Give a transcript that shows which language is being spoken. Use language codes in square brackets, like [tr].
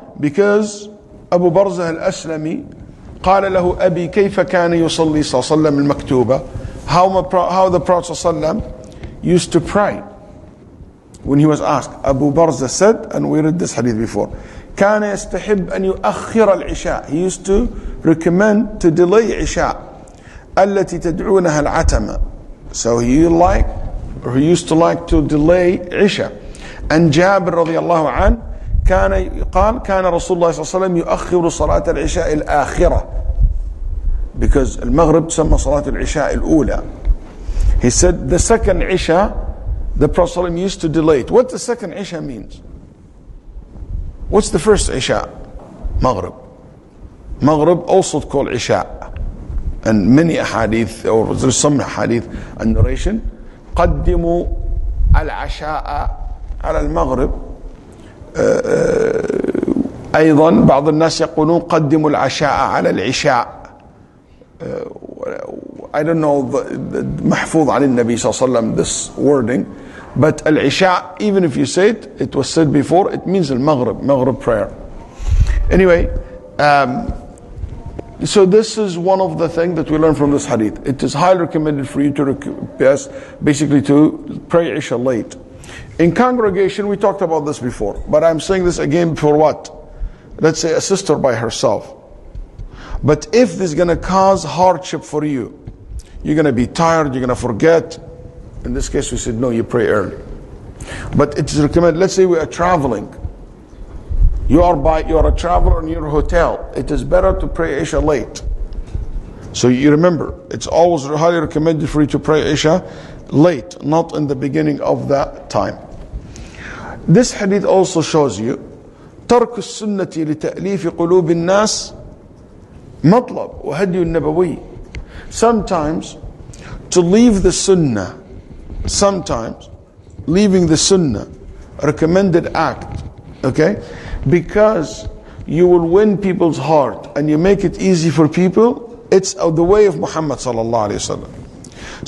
[ar] Because Abu Barzah al-Aslami قال له أبي كيف كان يصلي صلى الله عليه وسلم المكتوبة. [en] How the Prophet صلى الله عليه وسلم used to pray. When he was asked, Abu Barzah said, and we read this hadith before, كان يستحب أن يؤخر العشاء. He used to recommend to delay Isha. [ar] التي تدعونها العتمة. [en] So he used to like to delay Isha. [ar] And Jabir رضي الله عنه كان رسول الله صلى الله عليه وسلم يؤخر صلاة العشاء الآخرة. [en] Because المغرب تسمى صلاة العشاء الأولى. He said the second Isha the Prophet ﷺ used to delay it. What the second Isha means? What's the first Isha? Maghrib. Maghrib also called Isha. And many hadith, or there's some hadith and narration, قدموا العشاء على المغرب. [ar] أيضا بعض الناس يقولون قدموا العشاء على العشاء. [en] I don't know the محفوظ عن النبي صلى الله عليه وسلم this wording, but al-isha, even if you say it, it was said before, it means al-maghrib prayer. Anyway, so this is one of the things that we learn from this hadith. It is highly recommended for you to basically to pray Isha late. In congregation, we talked about this before, but I'm saying this again for what? Let's say a sister by herself. But if this is going to cause hardship for you, you're going to be tired, you're going to forget. In this case, we said, no, you pray early. But it is recommended, let's say we are traveling. You are a traveler in your hotel. It is better to pray Isha late. So you remember, it's always highly recommended for you to pray Isha late, not in the beginning of that time. [ar] This hadith also shows you ترك السنة لتأليف قلوب الناس مطلب وهدي النبوي. [en] Sometimes to leave the sunnah, sometimes leaving the sunnah, recommended act, okay? Because you will win people's heart and you make it easy for people, it's the way of Muhammad sallallahu alaihi wasallam.